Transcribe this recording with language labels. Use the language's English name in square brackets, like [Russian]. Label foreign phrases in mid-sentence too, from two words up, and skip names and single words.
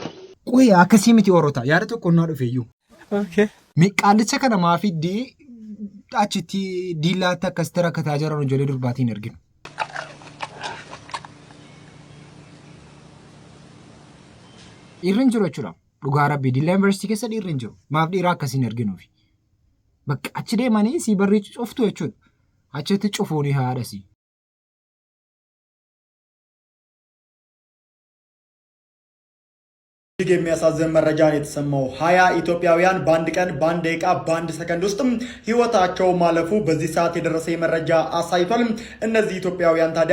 [Oromo] Qoy akkasii miti Orota yaada tokko naa dhufeeyyuu. Qaalicha kana maafiddi achitti diilaatti akkasitti rakkataa jiran ijoollee durbaatiin arginu. Dhiirri hin jiru jechuudha. Dhugaa rabbii Diillaa Yuunivarsiitii keessa dhiirri hin jiru. Maaf dhiiraa akkasiin arginuufi. Bakka achi deemanii si barrii cuftu jechuudha. Achitti cufuuni haadhasi. [Amharic] እጅግ የሚያሳዝን መረጃ ነው የተሰማው። 20 ኢትዮጵያውያን በአንድ ቀን በአንድ ደቂቃ በአንድ ሰከንድ ውስጥ ህይወታቸው ማለፉ በዚህ ሰዓት የደረሰ መረጃ አሳይቷል። እነዚህ ኢትዮጵያውያን ታዲያ